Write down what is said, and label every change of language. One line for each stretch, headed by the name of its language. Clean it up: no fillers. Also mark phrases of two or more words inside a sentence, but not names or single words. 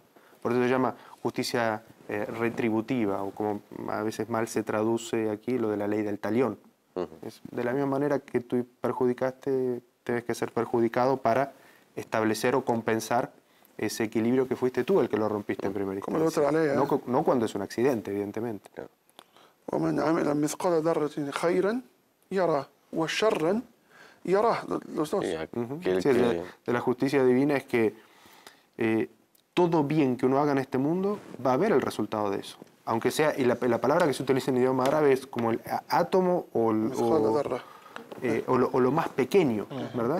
Spanish: Por eso se llama justicia retributiva, o como a veces mal se traduce aquí lo de la ley del talión. Es de la misma manera que tú perjudicaste, tienes que ser perjudicado para establecer o compensar ese equilibrio que fuiste tú el que lo rompiste en primera Como la instancia. otra ley, No cuando es un accidente, evidentemente.
Arabic: ومن عمل مثقال ذرة خيرا يراه وشرا يراه.
Spanish: Los dos. Y aquel Sí, que- de la justicia divina es que todo bien que uno haga en este mundo va a haber el resultado de eso. Aunque sea, y la palabra que se utiliza en idioma árabe es como el átomo o lo más pequeño, ¿verdad?